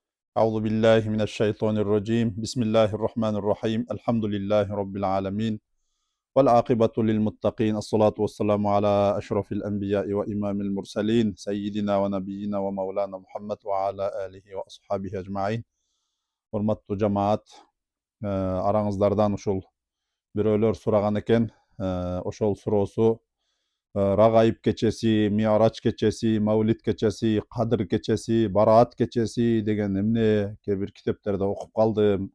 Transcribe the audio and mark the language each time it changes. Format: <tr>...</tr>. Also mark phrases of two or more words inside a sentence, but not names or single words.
<ar>أعوذ بالله من الشيطان الرجيم بسم الله الرحمن الرحيم الحمد لله رب العالمين والعاقبة للمتقين الصلاة والسلام على أشرف الأنبياء وإمام المرسلين سيدنا ونبينا ومولانا محمد وعلى آله وأصحابه أجمعين.</ar> <ky>Урматтуу жамаат, араңыздардан ушул бирөөлөр сураган экен. Ошол суроосу Рагаиб кечеси, Ми'рач кечеси, Мавлид кечеси, Кадыр кечеси, Бараат кечеси деген эмне кээ бир китептерде окуп калдым.</ky>